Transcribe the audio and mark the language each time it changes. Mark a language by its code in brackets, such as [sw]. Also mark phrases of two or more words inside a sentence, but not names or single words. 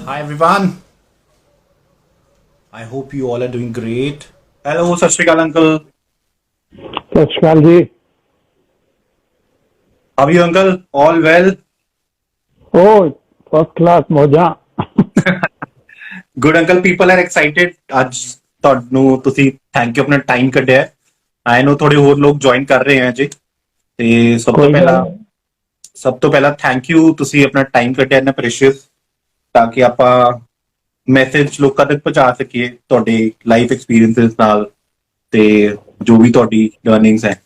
[en] everyone. I hope you all are doing great. Hello, [pa] ਸਤ ਸ੍ਰੀ ਅਕਾਲ [en] uncle. [pa] ਸਤ ਸ੍ਰੀ ਅਕਾਲ ਜੀ। [en] How are you, uncle? All well? [pa] ओ [en] first class [pa] मौजा। [en] Good, uncle. People are excited. [pa] ਅੱਜ ਤੁਹਾਨੂੰ ਤੁਸੀਂ [en] thank you [pa] ਆਪਣਾ ਟਾਈਮ ਕੱਢਿਆ। [en] I know [pa] ਥੋੜੇ ਹੋਰ ਲੋਕ ਜੁਆਇਨ ਕਰ ਰਹੇ ਆ ਜੀ ਤੇ ਕੋਈ ਗੱਲ ਨਹੀਂ। ਸਭ ਤੋਂ ਪਹਿਲਾਂ [en] thank you [pa] ਤੁਸੀਂ ਆਪਣਾ ਟਾਈਮ ਕੱਢਿਆ ਇੰਨਾ ਪ੍ਰੈਸ਼ੀਅਸ ਤਾਂ ਕਿ ਆਪਾਂ ਮੈਸੇਜ ਲੋਕਾਂ ਤੱਕ ਪਹੁੰਚਾ ਸਕੀਏ ਤੁਹਾਡੇ [en] life experiences [pa] ਨਾਲ ਤੇ ਜੋ ਵੀ ਤੁਹਾਡੀ ਲਰਨਿੰਗਸ ਹੈ।